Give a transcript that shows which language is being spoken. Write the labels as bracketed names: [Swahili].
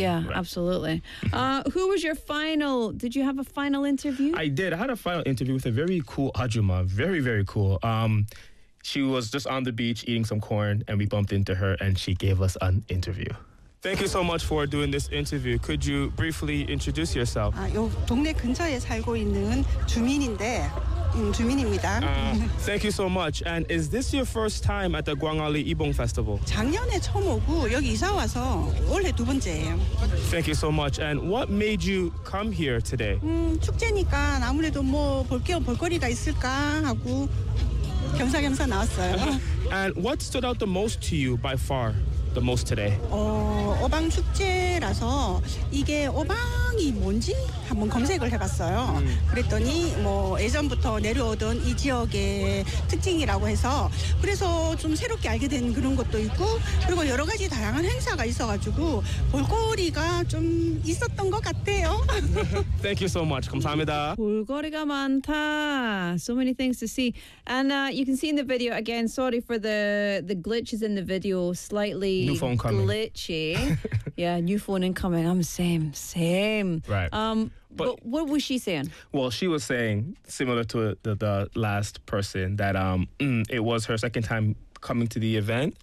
[English] Yeah, right. Absolutely. Who was your final? Did you have a final interview? I did. I had a final interview with a very cool Ajuma. Very, very cool. She was just on the beach eating some corn and we bumped into her and she gave us an interview. Thank you so much for doing this interview. Could you briefly introduce yourself? [Korean] 요 동네 근처에 살고 있는 주민인데 주민입니다. [English] Thank you so much. And is this your first time at the Gwangalli Ibong Festival? [Korean] 작년에 처음 오고 여기 이사 와서 올해 두 번째예요. [English] Thank you so much. And what made you come here today? [Korean] 축제니까 아무래도 뭐 볼 게 볼거리가 있을까 하고 겸사겸사 나왔어요. [English] And what stood out the most to you by far? The most today. [Korean] 어방 축제라서 이게 어방이 뭔지 한번 검색을 해봤어요. 그랬더니 뭐 예전부터 내려오던 이 지역의 특징이라고 해서 그래서 좀 새롭게 알게 된 그런 것도 있고 그리고 여러 가지 다양한 행사가 있어가지고 볼거리가 좀 있었던 것 같아요. [English] Thank you so much. [Korean] 감사합니다. 볼거리가 많다. [English] So many things to see. And you can see in the video again. Sorry for the glitches in the video. Slightly. New phone coming. Glitchy. Yeah, new phone incoming. I'm same. Right. But what was she saying? Well, she was saying, similar to the last person, that it was her second time coming to the event.